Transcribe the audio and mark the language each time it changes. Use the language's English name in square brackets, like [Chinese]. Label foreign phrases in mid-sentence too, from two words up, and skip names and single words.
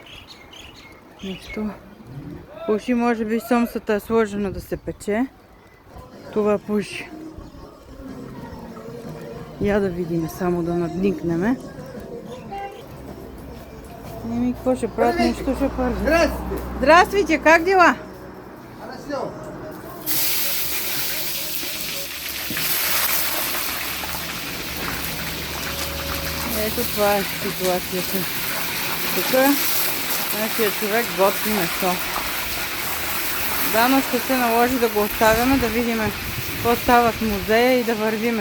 [Bulgarian] Нещо пуши, може би Сомсата е сложена да се пече. Това пуши. Я да видим, само да надникнеме. Еми, какво ще правят? Нещо ще правят. [Russian] Здравствуйте! Здравствуйте, как дела? Хорошо. [Bulgarian] Ето това е ситуацията. Тук нашия човек готви месо. Дано ще се наложи да го оставяме, да видим какво става в музея и да вървиме.